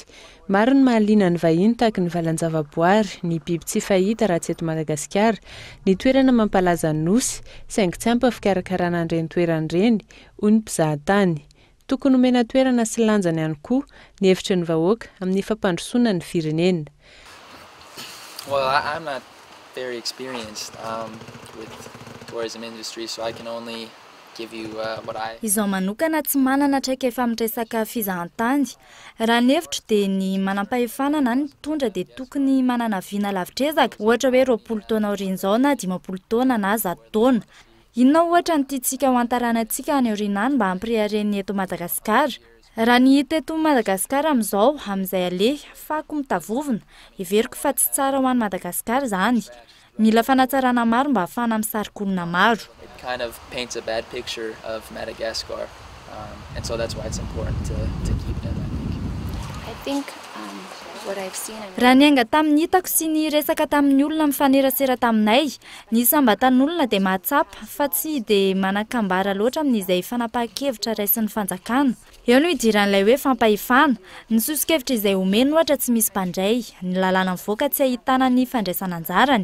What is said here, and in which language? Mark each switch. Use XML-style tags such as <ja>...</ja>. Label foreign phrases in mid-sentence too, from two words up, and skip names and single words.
<mg>Maro ny mahaliana ny vahiny tahaka ny valan-javaboary, ny biby tsy fahita raha tsy eto Madagasikara, ny toerana mampalaza ny nosy, saingy tsy ampy fikarakarana an'ireny toeran'ireny, hoy ny mpizahatany. Tokony omena toerana sy lanjany ihany koa ny hevitry ny vahoaka amin'ny fampandrosoana ny firenena.</mg> <en>Well, I'm not very experienced with tourism industry, so I can only</en> <mg>Izaho manokana tsy manana traika efa mitresaka fizahantany. Raha ny hevitro dia ny manam-pahefana na ny mpitondra dia tokony manana viana lavitrezaka, ohatra hoe 20 taona aorian'izao na 50 taona na 10 taona. inona ohatra ny tiantsika ho antaranantsika any aorianany mba hampireharen'ny eto Madagasikara? Raha ny hita eto Madagasikara amin'izao amin'izay aleha fako mitavovona, everiko fa tsy tsara ho an'ny Madagasikara izany. Mila fanatsarana maro mba ahafana misarikolona maro.</mg> <en>It kind of paints a bad picture of Madagascar, and so that's why it's important to keep them, I think.</en> <mg>Raha ny anga tamin'ny hitako sy ny resaka tamin'ny olona mifanerasera taminay, ny sambatan'olona dia mahatsapa fa tsy dia manakambara loatra amin'izay fanapahan-kevitra raisin'ny fanjakana. Eo no idiran'ilay hoe fampahefana, ny sosokevitra izay omeny ohatra tsy misy mpandray, ny lalàna mivoaka tsy ahitana ny fandraisana anjarany.</mg>